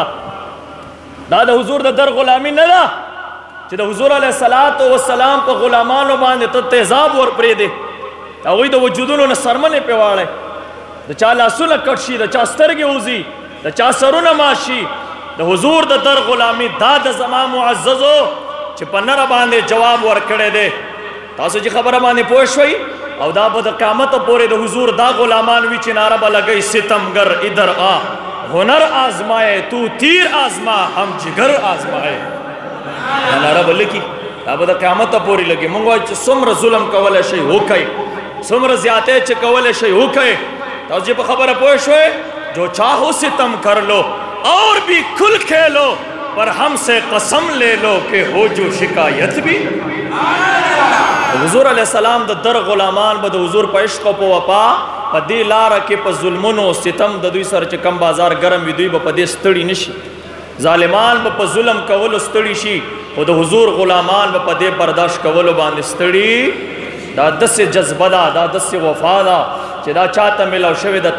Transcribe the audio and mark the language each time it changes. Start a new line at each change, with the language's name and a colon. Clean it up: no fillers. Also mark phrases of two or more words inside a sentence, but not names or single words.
Pashto: دا د حضور د در غلامی نه ده چې د حضور علیه السلام په غلامانو باندې ته تیزاب ور پرېږدې، هغوی د وجودونو نه سرمنې پې واړی، د چا لاسونه کټ شي، د چا سترګې وځي، د چا سرونه مات شي. د حضور د در غلامي دا د زما معززو چې په نره باندې جواب ورکړی دی. تاسو چې خبره باندې پوه شوئ او دا به د قیامته پورې د حضور دا غلامان وي چې ناره به لګئ
Urdu: ستمګر ادھر آ هنر آزمائے تو تیر آزما ہم جگر آزمائے.
Pashto: دا ناره به لګي، دا به د قیامته پورې لګي. موږ وایو چې څومره ظلم کولی شئ وکئ، څومره زیاتې چې کولی شئ وکئ. تاسو چې په خبره پوه شوئ
Urdu: جو چاہو ستم کر لو اور بھی کھل کھیلو پر ہم سے قسم لے لو کہ ہو جو شکایت بھی.
Pashto: حضور علیہ السلام د در غلامان به د حضور په عشق او په وفا په دې لاره کې په ظلمونو ستم د دوی سره چې کم بازار ګرم وي دوی به په دې ستړي نشي. ظالمان به په ظلم کولو ستړي شي خو د حضور غلامان به په دې برداشت کولو باندې ستړي. دا داسې جذبه ده، دا داسې وفا ده چې دا چاته ملاو شوې ده.